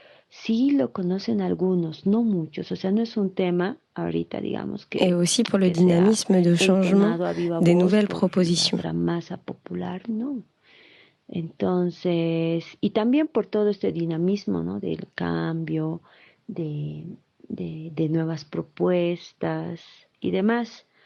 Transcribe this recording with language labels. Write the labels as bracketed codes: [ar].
[es] Sí lo conocen algunos, no muchos, o sea, no es un tema ahorita, digamos que. [fr] Et aussi pour le dynamisme de changement des nouvelles propositions. [es] Masa popular, ¿no? Entonces, y también por todo este dinamismo, ¿no? Del cambio, de nuevas propuestas y demás.